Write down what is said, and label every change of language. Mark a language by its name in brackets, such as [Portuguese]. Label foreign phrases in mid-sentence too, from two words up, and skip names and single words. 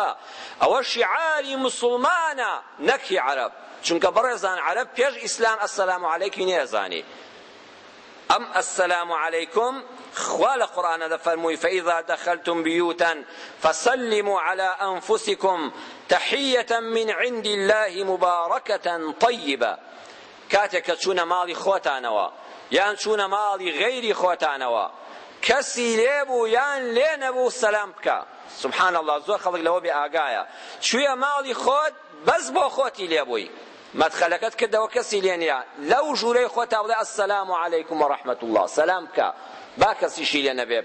[Central Kurdish] ئەوە شیعاری موسڵمانە نەکی عەرەب، چونکە بەڕێزان عەرەب پێش ئیسلام [Arabic] ئەسسەلامو عەلەیکی [Central Kurdish] نێزانی. ئەم [Arabic] ئەسسەلامو عەلەیکم [Central Kurdish] خوا لە قورئانە دەفەرمووی [Arabic] فەئیذا دەخەلتم بیوتەن فەسەلموا عەلا ئەنفوسیکم تەحیەة من عند الله مبارەکەة طەیبە. [Central Kurdish] کاتێک کە چوونە ماڵی خۆتانەوە یان چوونە ماڵی غەیری خۆتانەوە، کەسی لێبوو یان لێ نەبوو سەلام بکە. [Arabic] سبحان الله، [Central Kurdish] زۆر خەڵک لەوە بێ ئاگایە، چوویە ماڵی خۆت بەس بۆ خۆتی لێبووی، مەدخەلەکەت کردەوە کەسی لێ نییە، لەو ژوورەی خۆتا بڵێ [Arabic] ئەسسەلامو عەلەیکم وەڕەحمەت الله، [Central Kurdish] سەلام بکە، با کەسیشی لێ نەبێ.